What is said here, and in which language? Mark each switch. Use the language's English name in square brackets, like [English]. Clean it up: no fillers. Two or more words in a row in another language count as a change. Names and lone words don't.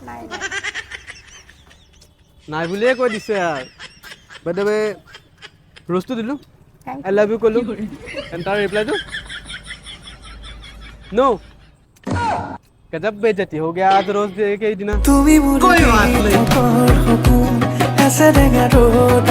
[Assamese] নাই নাই বুলিয়ে কৈ দিছে আৰু বাইদেৱে ৰ'জটো দিলোঁ থেংক [English] I love you [Assamese] ক'লোঁ এণ্ড তাৰ ৰিপ্লাইটো নো [Hindi] गजब बेइज्जती हो गया आज रोज के ही दिन [Assamese] তুমি